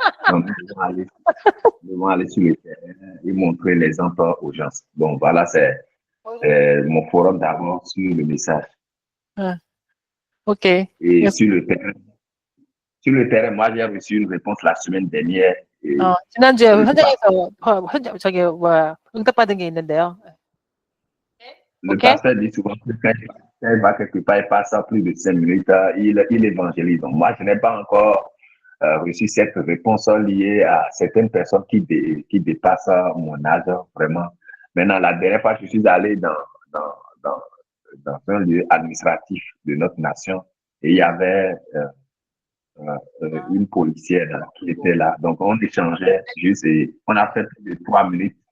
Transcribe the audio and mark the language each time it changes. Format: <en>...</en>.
<fr>Donc, nous devons aller sur le terrain et montrer l'exemple aux gens. Donc, voilà, c'est mon forum d'abord sur le message. Ok. Et Merci. sur le terrain, moi, j'ai reçu une réponse la semaine dernière.</fr> <ko>지난주에 현장에서 응답받은 게 있는데요.</ko> <fr>Le pasteur dit souvent que quand il va quelque part, il passe plus de 5 minutes, il évangélise. Donc, moi, je n'ai pas encore reçu cette réponse liée à certaines personnes qui dépassent mon âge, vraiment. Maintenant, la dernière fois, je suis allé dans un lieu administratif de notre nation et il y avait une policière qui était là. Donc, on échangeait juste et on a fait plus de 3 minutes</fr>